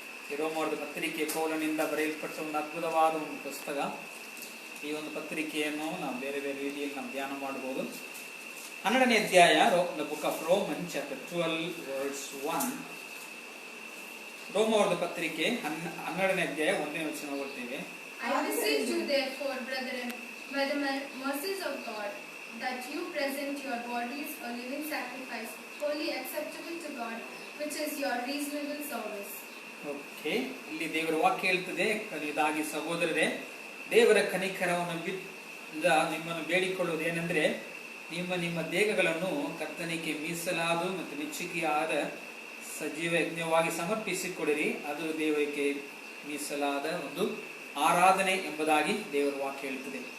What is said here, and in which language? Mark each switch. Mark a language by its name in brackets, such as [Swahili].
[Kannada] ಈ ರೋಮವರ್ಗದ ಪತ್ರಿಕೆ ಪೌಲನಿಂದ ಬರೆಯಲ್ಪಟ್ಟ ಒಂದು ಅದ್ಭುತವಾದ ಒಂದು ಪುಸ್ತಕ. ಈ ಒಂದು ಪತ್ರಿಕೆಯನ್ನು ನಾವು ಬೇರೆ ಬೇರೆ ರೀತಿಯಲ್ಲಿ ನಾವು ಧ್ಯಾನ ಮಾಡಬಹುದು. 12ನೇ ಅಧ್ಯಾಯ, [English] The book of Roman chapter 12 verse 1. [Kannada] ರೋಮವರ್ಗದ ಪತ್ರಿಕೆ 12ನೇ ಅಧ್ಯಾಯ 1ನೇ ವಚನ ಓದ್ತೇವೆ. [English] I beseech you therefore, brethren, by the mercies of God, that you present your bodies a living sacrifice, wholly acceptable to God, which is your reasonable service. [Kannada] Okay, ಇಲ್ಲಿ ದೇವರ ವಾಕ್ಯ ಹೇಳ್ತದೆ, ಇದಾಗಿ ಸಹೋದರರೇ, ದೇವರ ಕನಿಕರವನ್ನು ನಿಮ್ಮನ್ನು ಬೇಡಿಕೊಳ್ಳುವುದು ಏನೆಂದ್ರೆ, ನಿಮ್ಮ ದೇಹಗಳನ್ನು ಕರ್ತನಿಗೆ ಮೀಸಲಾದ ಮತ್ತು ಮೆಚ್ಚುಗೆಯಾದ ಸಜೀವ ಯಜ್ಞವಾಗಿ ಸಮರ್ಪಿಸಿಕೊಡಿರಿ, ಅದು ದೇವರಿಗೆ ಮೀಸಲಾದ ಒಂದು ಆರಾಧನೆ ಎಂಬುದಾಗಿ ದೇವರ ವಾಕ್ಯ ಹೇಳ್ತದೆ.